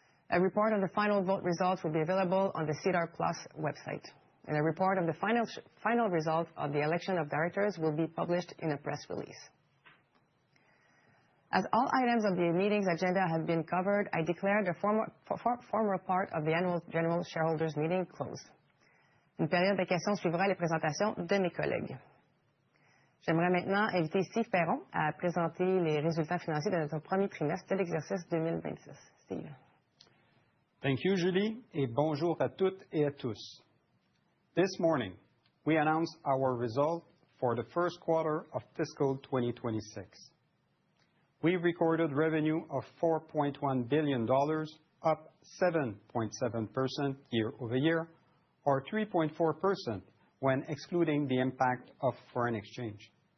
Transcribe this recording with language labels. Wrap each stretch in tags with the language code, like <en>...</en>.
<en>A report on the final vote results will be available on the SEDAR+ website, and a report of the final result of the election of directors will be published in a press release. As all items of the meeting's agenda have been covered, I declare the formal part of the annual general shareholders meeting closed.</en> <fr>Une période de questions suivra les présentations de mes collègues. J'aimerais maintenant inviter Steve Perron à présenter les résultats financiers de notre premier trimestre de l'exercice 2026. Steve.</fr> <en>Thank you,</en> <fr>Julie, et bonjour à toutes et à tous.</fr> <en>This morning, we announced our result for the first quarter of fiscal 2026. We recorded revenue of $4.1 billion, up 7.7% year-over-year, or 3.4% when excluding the impact of foreign exchange.</en>